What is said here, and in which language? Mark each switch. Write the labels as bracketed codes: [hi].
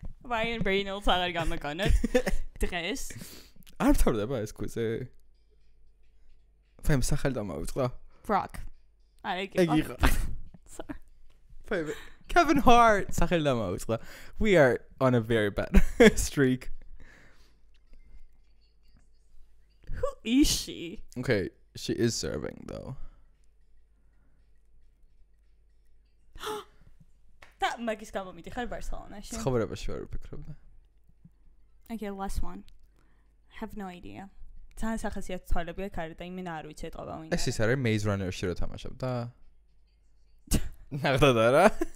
[ka] Ryan Reynolds აღარ გამოგონოთ დღეს. არ მთავრდება ეს კვიზი. ფემ სახელი დამავიწყდა. Brock. ეგიღა. Sorry. Kevin Hart სახელი დამავიწყდა. [en] We are on a very bad streak. Who is she? Okay, she is serving though. [ka] და მაგის გამო მიდიხარ ბარსელონაში. ცხოვრებაში ვარ ვფიქრობდა. [en] Okay, last one. Have no idea. [ka] ძალიან სახასიათო თვალები აქვს არა და იმენა არ ვიცი ეთყობა ვინ. ეს ის არის Maze Runner-ში რო თამაშობ და ნახდა და რა.